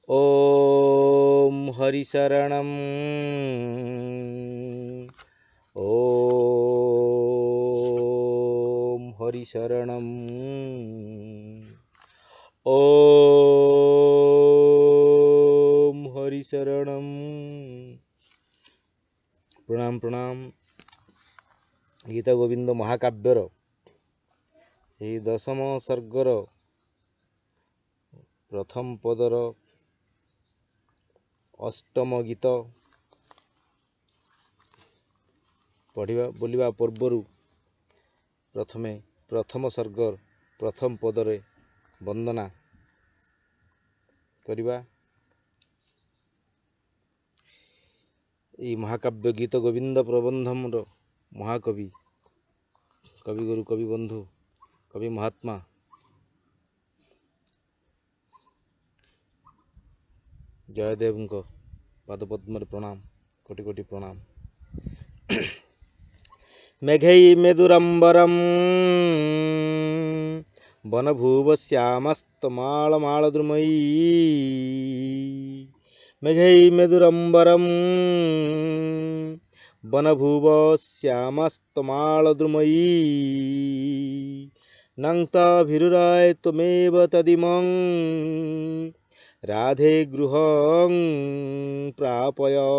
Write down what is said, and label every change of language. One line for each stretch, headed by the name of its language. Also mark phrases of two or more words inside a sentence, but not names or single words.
Sanskrit: ओम हरिशरणम् ओम हरिशरणम् ओम हरिशरणम्। प्रणाम प्रणाम।
Odia: ଗୀତ ଗୋବିନ୍ଦ ମହାକାବ୍ୟର ସେ ଦଶମ ସର୍ଗର ପ୍ରଥମ ପଦର ଅଷ୍ଟମ ଗୀତ ପଢ଼ିବା ବୋଲିବା ପୂର୍ବର ପ୍ରଥମ ସର୍ଗର ପ୍ରଥମ ପଦରେ ବନ୍ଦନା କରିବା।
Sanskrit: महाकाव्य गीत गोविंद प्रबंधम महाकवि कवि गुरु कवि बंधु कवि महात्मा जयदेव पादपद्म प्रणाम कोटि कोटि प्रणाम। मेघै मेदुरंबरम वनभुव श्यामस्तमालमालद्रुमयी मेघै मेदुरंबरम वनभुव श्यामस्तमालद्रुमयी नङ्क्तभिरुराय त्वमेव तदिमं राधे गृहं प्रापय